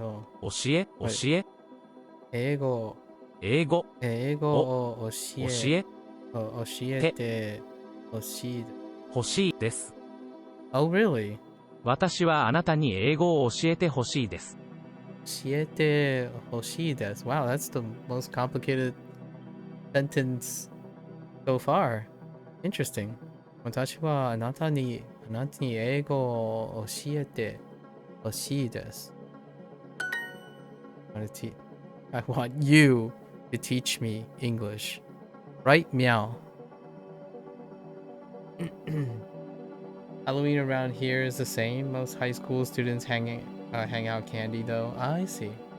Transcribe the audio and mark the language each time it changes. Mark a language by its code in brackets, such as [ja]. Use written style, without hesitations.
[ja] 教え英語英語を教え教えて欲しい。欲しいです。 [en] Oh, really? [ja] 私はあなたに英語を教えてほしいです。教えて欲しいです。 [en] Wow, that's the most complicated sentence so far. Interesting. [ja] 私はあなたに英語を教えて欲しいです。 [en] I want you to teach me English. Right, meow. Halloween around here is the same. Most high school students hang out candy though. I see.